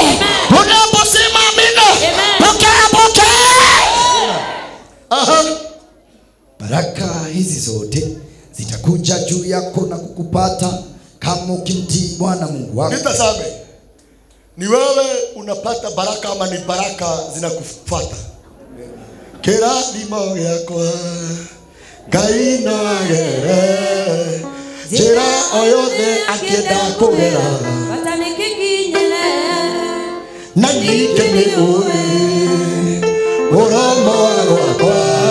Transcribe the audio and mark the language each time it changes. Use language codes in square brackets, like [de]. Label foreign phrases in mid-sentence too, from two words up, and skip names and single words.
[sw] Unaposema amina, pokea. Aha. Baraka hizi zote zitakuja juu yako na kukupata kama ukimtii Bwana Mungu wako. Nitazame. Ni wewe unapata baraka ama ni baraka zinakufuata? [ki] Kirathimo giakwa Ngai na gere njira oyothe akienda kugera watanikikinyele na ningĩ nĩ ũĩ mũromo wakwa